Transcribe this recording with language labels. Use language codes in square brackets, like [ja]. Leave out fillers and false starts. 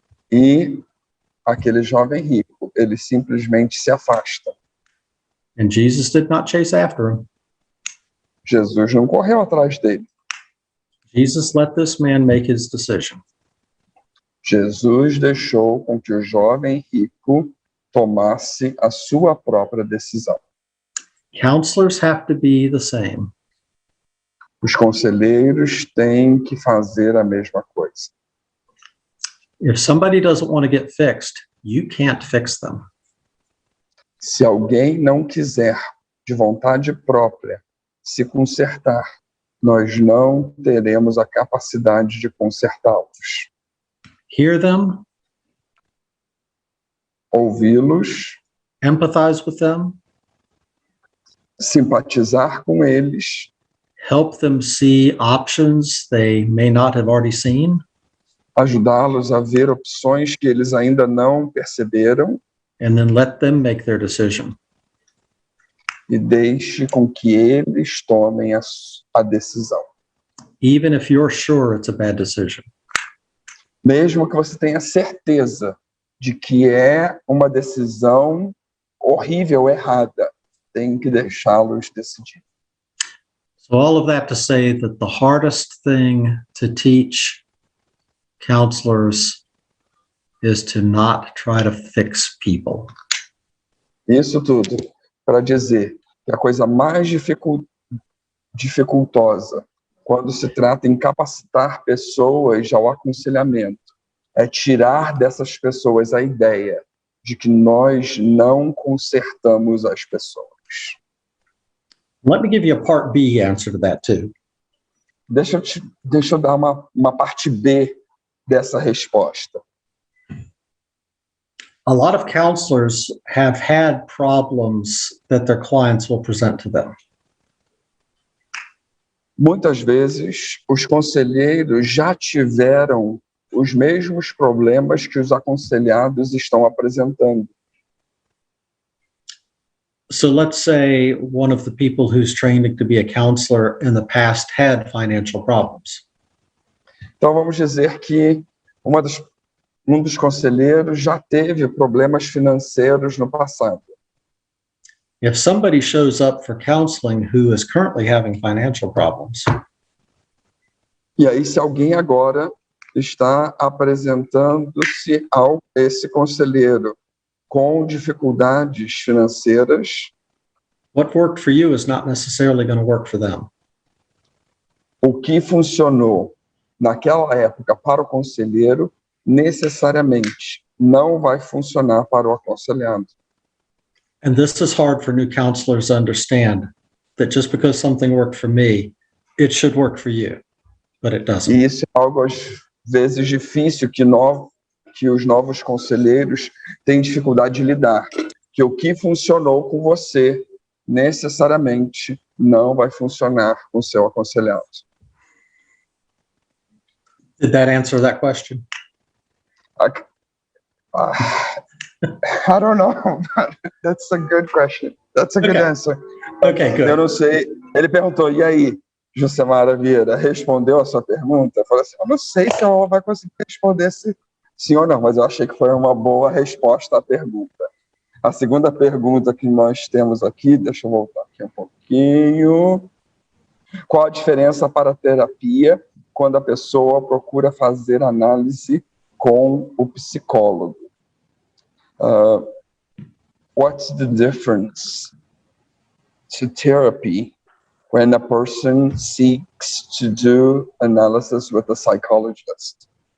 [pt] E aquele jovem rico, ele simplesmente se afasta. [en] And Jesus did not chase after him. [pt] Jesus não correu atrás dele. [en] Jesus let this man make his decision. [pt] Jesus deixou com que o jovem rico tomasse a sua própria decisão. [en] Counselors have to be the same. [pt] Os conselheiros têm que fazer a mesma coisa. [en] If somebody doesn't want to get fixed, you can't fix them. [pt] Se alguém não quiser de vontade própria, se consertar, nós não teremos a capacidade de consertá-los. [en] Hear them, [pt] Ouvi-los, [en] empathize with them, [pt] simpatizar com eles, [en] help them see options they may not have already seen, [pt] ajudá-los a ver opções que eles ainda não perceberam [en] and then let them make their decision. [pt] e deixe com que eles tomem a decisão. [en] Even if you're sure it's a bad decision. [pt] Mesmo que você tenha certeza de que é uma decisão horrível, errada, tem que deixá-los decidir. [en] So all of that to say that the hardest thing to teach counselors is to not try to fix people. [pt] Isso tudo para dizer que a coisa mais dificultosa quando se trata em capacitar pessoas ao aconselhamento é tirar dessas pessoas a ideia de que nós não consertamos as pessoas. [en] Let me give you a part B answer to that too. [pt] Deixa eu dar uma parte B dessa resposta. [en] A lot of counselors have had problems that their clients will present to them. [pt] Muitas vezes, os conselheiros já tiveram os mesmos problemas que os aconselhados estão apresentando. [en] So let's say one of the people who's training to be a counselor in the past had financial problems. [pt] Então, vamos dizer que um dos conselheiros já teve problemas financeiros no passado. [en] If somebody shows up for counseling who is currently having financial problems, [pt] E aí, se alguém agora está apresentando-se a esse conselheiro com dificuldades financeiras, [en] what worked for you is not necessarily going to work for them. [pt] o que funcionou naquela época para o conselheiro, necessariamente não vai funcionar para o aconselhado. [en] And this is hard for new counselors to understand, that just because something worked for me, it should work for you, but it doesn't. [pt] E isso é algo, às vezes, difícil que os novos conselheiros têm dificuldade de lidar. Que o que funcionou com você, necessariamente, não vai funcionar com o seu aconselhado. [en] Did that answer that question? I don't know. That's a good question. That's a good answer. Okay, good. [pt] Eu não sei. Ele perguntou, e aí, Jusemara Vieira, respondeu a sua pergunta? Eu falei assim, eu não sei se ela vai conseguir responder sim ou não, mas eu achei que foi uma boa resposta à pergunta. A segunda pergunta que nós temos aqui, deixa eu voltar aqui um pouquinho. Qual a diferença para a terapia quando a pessoa procura fazer análise com o psicólogo? [en] What's the difference to therapy when a person seeks to do analysis with a psychologist?